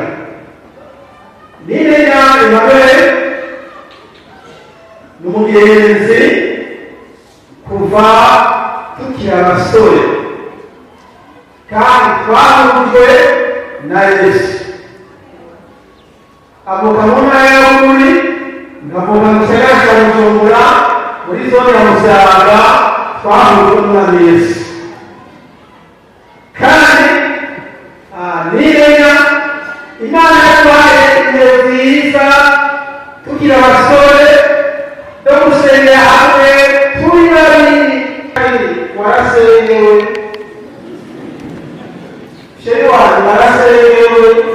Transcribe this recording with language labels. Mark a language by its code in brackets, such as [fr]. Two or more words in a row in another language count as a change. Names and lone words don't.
[rn] Nimenya Emmanuel n'umugenzi kuva tukiri abasore kandi twahujwe na Yesu. Avuka mu ntara ya Bururi, ngavuka mu gisagara cya Bujumbura muri zone ya Musaga, twahujwe na Yesu. Kandi Nimenya Imana yaduhaye intego nziza tukiri abasore no gusengera hamwe turi babiri. Warasengewe sheri wanjye, warasengewe.